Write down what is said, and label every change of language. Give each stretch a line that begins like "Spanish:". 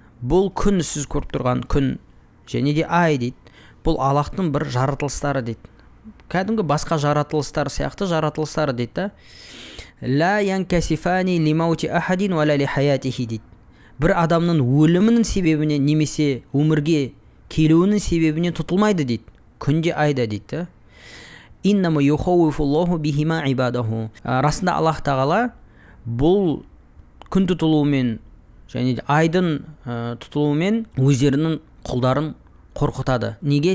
Kazakh: Бұл күн, сіз көріп тұрған күн және де ай дейді, бұл Аллахтың бір жаратылыстары дейді. Кәдімгі басқа жаратылыстар сияқты жаратылыстары дейді.
Arabic: «Ла янкасифани лимаути ахадин ва ла ли хаятихи»
Kazakh: дейді. Бір адамның өлімінің себебінен немесе өмірге келуінің себебінен тұтылмайды дейді. Күнде айда дейді.
Arabic: «Иннама юхауифуллаху бихима ибадаху».
Kazakh: Расында Аллах тағала бұл күн тұтылуымен және айдың тұтылуымен өздерінің құлдарын қорқытады. Неге?